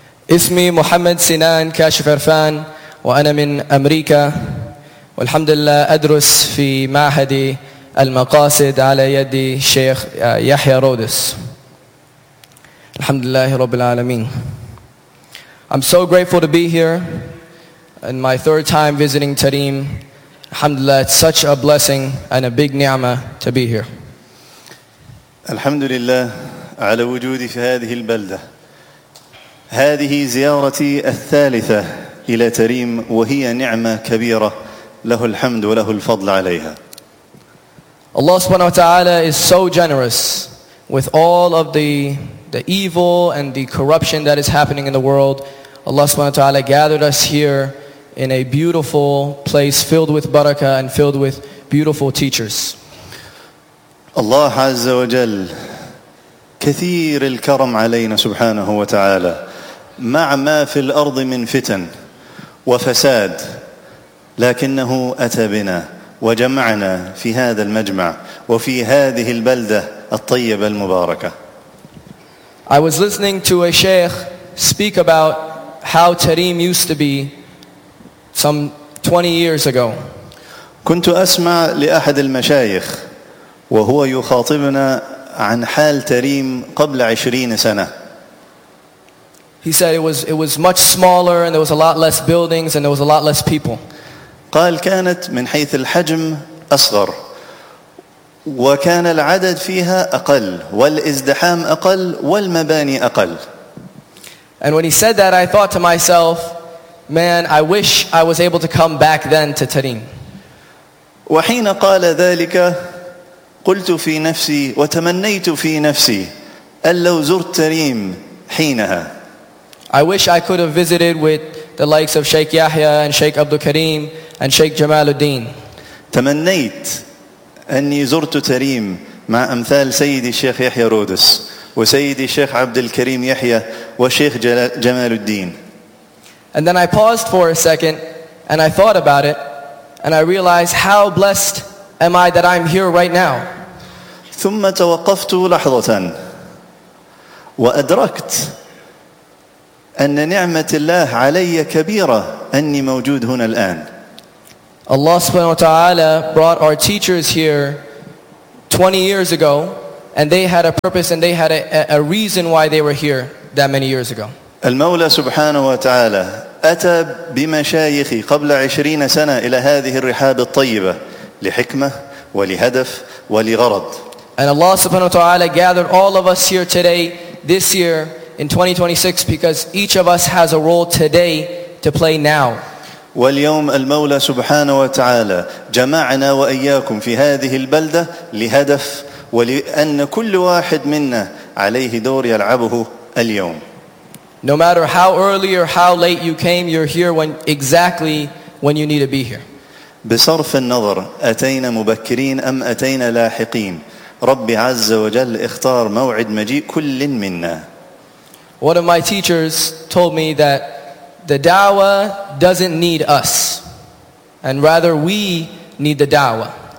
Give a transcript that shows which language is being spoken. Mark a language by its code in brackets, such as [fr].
[ar] اسمي محمد سنان كاشف عرفان، وأنا من أمريكا، والحمد لله أدرس في معهد المقاصد على يد الشيخ يحيى رودس. الحمد لله رب العالمين. [en] I'm so grateful to be here and my third time visiting Tarim. الحمد لله, it's such a blessing and a big ni'mah to be here. [ar] الحمد لله على وجودي في هذه البلدة. هذه زيارتي الثالثة إلى تريم، وهي نعمة كبيرة، له الحمد وله الفضل عليها. [en] Allah subhanahu wa ta'ala is so generous with all of the evil and the corruption that is happening in the world. Allah subhanahu wa ta'ala gathered us here in a beautiful place filled with barakah and filled with beautiful teachers. [ar] Allah Azza wa Jal, كثير الكرم علينا سبحانه وتعالى مع ما في الأرض من فتن وفساد لكنه أتى بنا وجمعنا في هذا المجمع وفي هذه البلدة الطيبة المباركة. [en] I was listening to a sheikh speak about how Tarim used to be some 20 years ago. [ar] كنت أسمع لأحد المشايخ وهو يخاطبنا عن حال تريم قبل 20 سنة. [en] He said it was much smaller and there was a lot less buildings and there was a lot less people. [ar] قال كانت من حيث الحجم أصغر وكان العدد فيها أقل والازدحام أقل والمباني أقل. [en] And when he said that, I thought to myself, man, I wish I was able to come back then to Tarim. [ar] وحين قال ذلك قلت في نفسي وتمنيت في نفسي أن لو زرت تريم حينها. [en] I wish I could have visited with the likes of Sheikh Yahya and Sheikh Abdul Karim and Sheikh Jamal al-Din. [ar] تمنيت أني زرت تريم مع أمثال سيدي الشيخ يحيى رودس وسيدي الشيخ عبد الكريم يحيى وشيخ جمال الدين. [en] And then I paused for a second and I thought about it and I realized how blessed am I that I'm here right now. [ar] ثم توقفت لحظة وأدركت أن نعمة الله علي كبيرة أني موجود هنا الآن. [en] Allah subhanahu wa ta'ala brought our teachers here 20 years ago and they had a purpose and they had a reason why they were here that many years ago. [ar] المولى سبحانه وتعالى أتى بمشايخي قبل 20 سنة إلى هذه الرحاب الطيبة لحكمة ولهدف ولغرض. [en] And Allah subhanahu wa ta'ala gathered all of us here today this year in 2026 because each of us has a role today to play now. [ar] واليوم المولى سبحانه وتعالى جمعنا وإياكم في هذه البلدة لهدف ولأن كل واحد منا عليه دور يلعبه اليوم. [en] No matter how early or how late you came, you're here when exactly when you need to be here. [ar] بصرف النظر أتينا مبكرين أم أتينا لاحقين ربي عز وجل اختار موعد مجيء كل منا. [en] One of my teachers told me that the da'wah doesn't need us and rather we need the da'wah.